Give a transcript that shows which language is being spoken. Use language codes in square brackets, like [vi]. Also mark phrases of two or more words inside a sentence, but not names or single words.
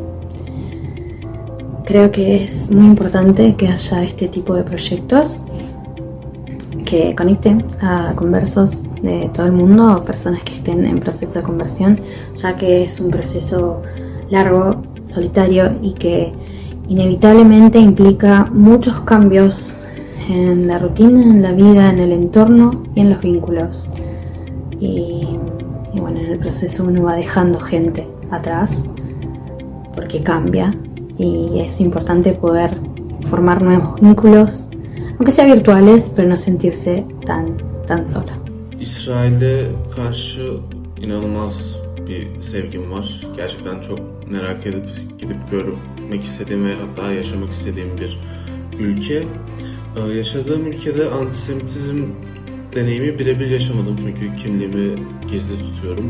[es] Creo que es muy importante que haya este tipo de proyectos que conecten a conversos de todo el mundo o personas que estén en proceso de conversión, ya que es un proceso largo, solitario y que inevitablemente implica muchos cambios en la rutina, en la vida, en el entorno y en los vínculos. Y bueno, en el proceso uno va dejando gente atrás porque cambia y es importante poder formar nuevos vínculos, aunque sean virtuales, pero no sentirse tan sola. [tr] İsrail'e karşı inanılmaz bir sevgim var. Gerçekten çok merak edip gidip görmek istediğim ve hatta yaşamak istediğim bir ülke. Yaşadığım ülkede antisemitizm deneyimi birebir yaşamadım çünkü kimliğimi gizli tutuyorum.